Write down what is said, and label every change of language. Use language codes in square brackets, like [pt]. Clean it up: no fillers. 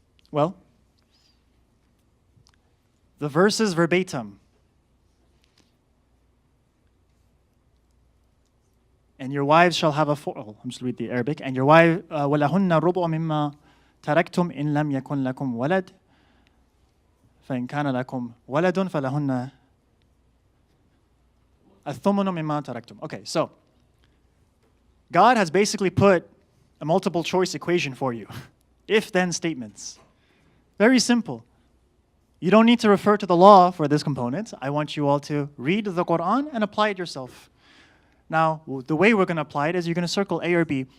[en] Well, the verses verbatim. And your wives shall have I'm just read the Arabic. And your wife, [ar] وَلَهُنَّ رُبُعُ مِمَّا تَرَكْتُمْ إِن لَمْ يَكُنْ لَكُمْ وَلَدٌ فَإِنْ كَانَ لَكُمْ وَلَدٌ فَلَهُنَّ الثُّمُنُ مِمَّا تَرَكْتُمْ. [en] Okay, so God has basically put a multiple choice equation for you. If-then statements. Very simple. You don't need to refer to the law for this component. I want you all to read the Quran and apply it yourself. Now, the way we're going to apply it is you're going to circle A or B.